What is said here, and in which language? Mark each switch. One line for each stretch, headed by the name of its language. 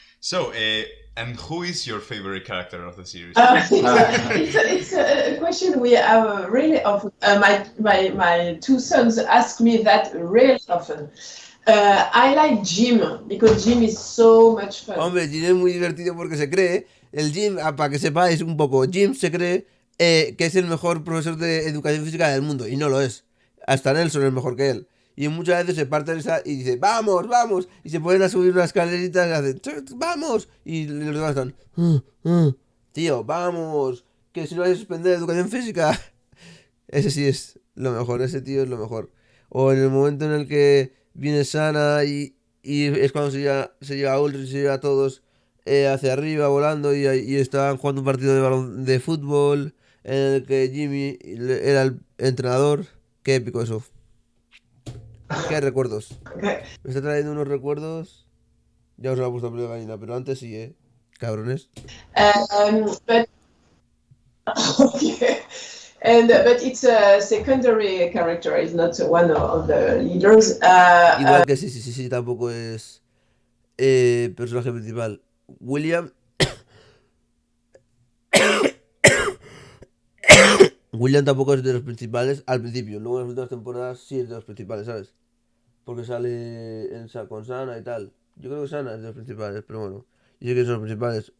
English: So, and who is your favorite character of the series? It's a question we have really often. My two sons ask me that really often. I like Jim because Jim is so much fun.
Spanish: Hombre, Jim es muy divertido porque se cree, el Jim, para que sepáis un poco, Jim se cree que es el mejor profesor de educación física del mundo, y no lo es. Hasta Nelson es mejor que él. Y muchas veces se parte de esa y dice, vamos, vamos, y se ponen a subir unas escalerita y hacen, vamos, y los demás están, tío, vamos, que si no hay que suspender educación física. Ese sí es lo mejor, ese tío es lo mejor. O en el momento en el que viene Sana y es cuando se lleva a Ulrich, se lleva a todos hacia arriba volando y estaban jugando un partido de fútbol en el que Jimmy era el entrenador. Qué épico eso. Qué recuerdos. Me está trayendo unos recuerdos. Ya os lo he puesto a de gallina, pero antes sí, cabrones.
English: But okay. But it's a secondary character. It's not one of the leaders.
Spanish: Igual que sí, tampoco es personaje principal. William. William tampoco es de los principales al principio. Luego en las últimas temporadas sí es de los principales, ¿sabes? Porque sale con Sana y tal. Yo creo que Sana es de los principales, pero bueno. Yo sé que son los principales.